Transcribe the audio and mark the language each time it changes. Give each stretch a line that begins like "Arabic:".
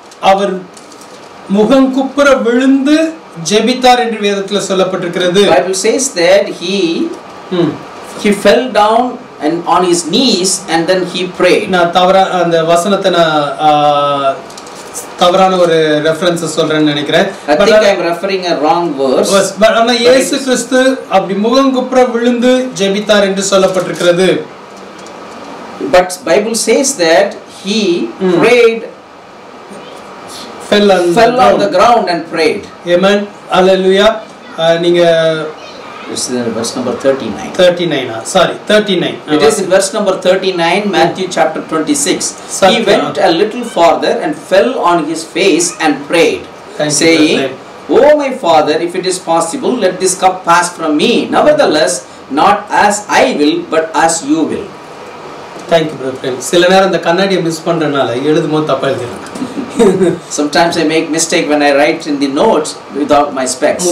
Tamil: அவர் முகங்குப்புற விழுந்து ஜெபித்தார் என்று வேதத்தில் சொல்லப்பட்டிருக்கிறது.
English: Bible says that he fell down and on his knees and then he prayed.
Tamil: நான் தவறா அந்த வசனத்தை நான் தவறான ஒரு ரெஃபரன்ஸ் சொல்றேன்னு நினைக்கிறேன்.
English: I think I am referring a wrong verse.
Tamil: But ஆனா இயேசு கிறிஸ்து அப்படி முகங்குப்புற விழுந்து ஜெபித்தார் என்று சொல்லப்பட்டிருக்கிறது.
English: But Bible says that he prayed, fell on the ground and prayed. Amen. Hallelujah.
Tamil: நீங்க
English: It's in verse number 39. 39. Sorry, 39. It is in verse number 39, Matthew chapter 26. He went a little farther and fell on his face and prayed, saying, "Oh my Father, if it is possible, let this cup pass from me. Nevertheless, not as I will, but as you will." Thank you, brother.
Tamil: சில நேரம் இந்த கண்ணாடியை miss பண்றனால எழுதும்போது தப்பா எழுதிறேன்.
English: Sometimes I make mistake when I write in the notes without my specs.